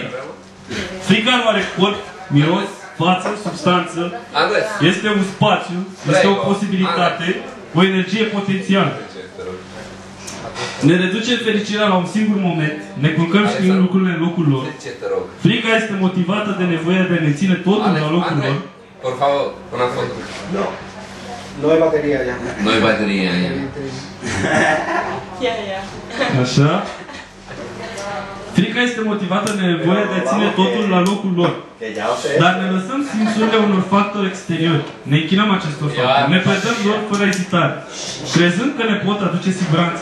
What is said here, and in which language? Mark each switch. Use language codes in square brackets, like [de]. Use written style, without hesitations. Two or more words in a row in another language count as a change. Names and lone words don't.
[ro] Frica nu are corp, miros, față, substanță. Este un spațiu, este o posibilitate, o energie potențială. Ne reduce fericirea la un singur moment, ne culcăm și schimbăm lucrurile în locul lor. Frica este motivată de nevoia de a menține totul la locul lor. [es] Por favor, una foto. No. No hay batería ya. No hay batería ya. [ro] Așa. Frica este motivată de nevoia de a ține totul la locul lor. Dar ne lăsăm simțurile unor factori exteriori. Ne închinăm acestor factori. Ne predăm lor fără ezitare. Crezând că ne pot aduce siguranță.